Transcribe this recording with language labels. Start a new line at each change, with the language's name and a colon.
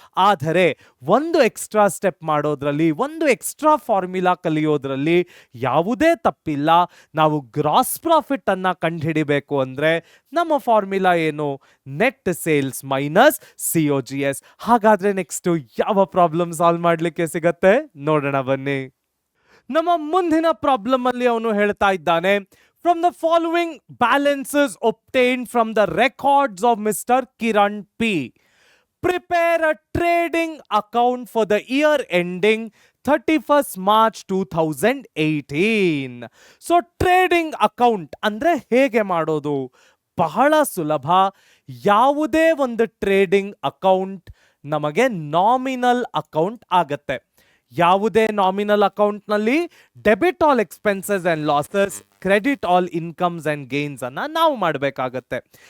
Kannada: ಆದರೆ ಒಂದು extra step ಮಾಡೋದ್ರಲ್ಲಿ, ಒಂದು ಎಕ್ಸ್ಟ್ರಾ ಫಾರ್ಮ್ಯುಲಾ ಕಲಿಯೋದ್ರಲ್ಲಿ ಯಾವುದೇ ತಪ್ಪಿಲ್ಲ. ನಾವು ಗ್ರಾಸ್ ಪ್ರಾಫಿಟ್ ಅನ್ನ ಕಂಡುಹಿಡಿಬೇಕು ಅಂದ್ರೆ ನಮ್ಮ ಫಾರ್ಮ್ಯುಲಾ ಏನು? Net sales minus COGS. ಹಾಗಾದ್ರೆ ನೆಕ್ಸ್ಟ್ ಯಾವ ಪ್ರಾಬ್ಲಮ್ ಸಾಲ್ವ್ ಮಾಡ್ಲಿಕ್ಕೆ ಸಿಗತ್ತೆ ನೋಡೋಣ ಬನ್ನಿ. ನಮ್ಮ ಮುಂದಿನ ಪ್ರಾಬ್ಲಮ್ ಅಲ್ಲಿ ಅವನು ಹೇಳ್ತಾ ಇದ್ದಾನೆ,
English: from the following balances obtained from the records of Mr. Kiran P, prepare a trading account for the year ending 31st March 2018.
Kannada: So trading account ಅಂದ್ರೆ ಹೇಗೆ ಮಾಡೋದು? ಬಹಳ ಸುಲಭ. ಯಾವುದೇ ಒಂದು ಟ್ರೇಡಿಂಗ್ ಅಕೌಂಟ್ ನಮಗೆ ನಾಮಿನಲ್ ಅಕೌಂಟ್ ಆಗತ್ತೆ. ಯಾವುದೇ ನಾಮಿನಲ್ ಅಕೌಂಟ್ ನಲ್ಲಿ
English: debit all expenses and losses, credit all incomes and gains
Kannada: ಅನ್ನ ನಾವು ಮಾಡಬೇಕಾಗತ್ತೆ.